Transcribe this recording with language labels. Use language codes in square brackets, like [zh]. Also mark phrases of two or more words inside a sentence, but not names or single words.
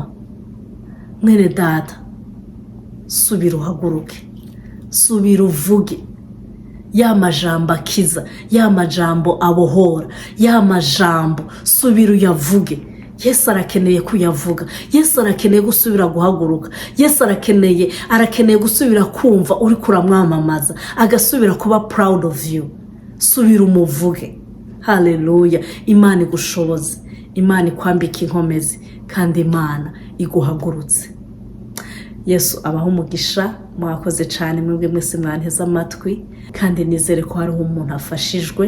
[rn] Mwene data, subira uhaguruke, subira uvuge ya majambo akiza, ya majambo abohora, ya majambo subira uyavuge. Yesu arakeneye kuyavuga, Yesu arakeneye gusubira guhaguruka, Yesu arakeneye gusubira kumva uri kuramwamamaza, agasubira kuba [en] proud of you. [rn] Subira umuvuge. Haleluya. Imana igushoboze, Imana ikwambika inkomezi, kandi Imana iguhagurutse. Yesu abaho umugisha. Mwakoze cyane mwebwe mwese mwanteze amatwi, kandi nizere ko hariho umuntu afashijwe.